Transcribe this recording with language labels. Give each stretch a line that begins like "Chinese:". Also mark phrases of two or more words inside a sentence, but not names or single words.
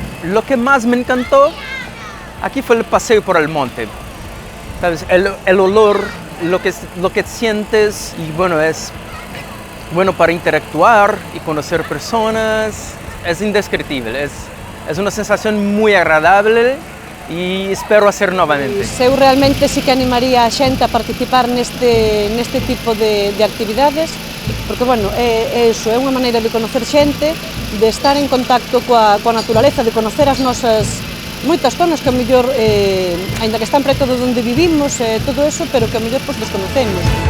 Spanish: Lo que más me encantó aquí fue el paseo por el monte. ¿Sabes? El olor, lo que sientes, y bueno, es bueno para interactuar y conocer personas. Es indescriptible, es una sensación muy agradable y espero hacer novamente.
Galician: Eu realmente sí que animaría a xente a participar neste tipo de actividades, porque, bueno, é unha maneira de conocer xente, de estar en contacto coa naturaleza, de conocer as nosas moitas zonas que a mellor, aínda que están preto de onde vivimos, todo eso, pero que a mellor pois desconocemos.